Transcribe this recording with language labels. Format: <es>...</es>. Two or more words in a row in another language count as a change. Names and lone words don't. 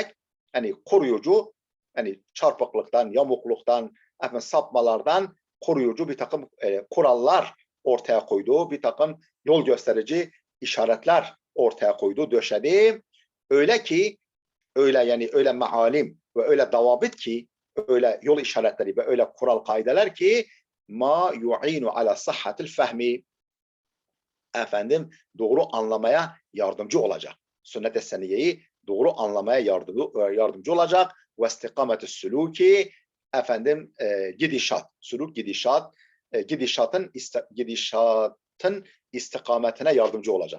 <tr>Yani koruyucu, yani çarpıklıktan, yamukluktan, sapmalardan koruyucu bir takım kurallar ortaya koydu. Bir takım yol gösterici işaretler ortaya koydu, döşedi. Öyle ki, öyle mealim ve öyle davabit ki, öyle yol işaretleri ve öyle kural, kaideler ki</tr> <ar>ما يعين على صحة الفهم,</ar> <tr>doğru anlamaya yardımcı olacak. Sünnet-i seniyeyi doğru anlamaya yardımcı olacak.</tr> <ar>واستقامة السلوك,</ar> <tr>gidişat, suluk gidişat, gidişatın istikametine yardımcı olacak.</tr>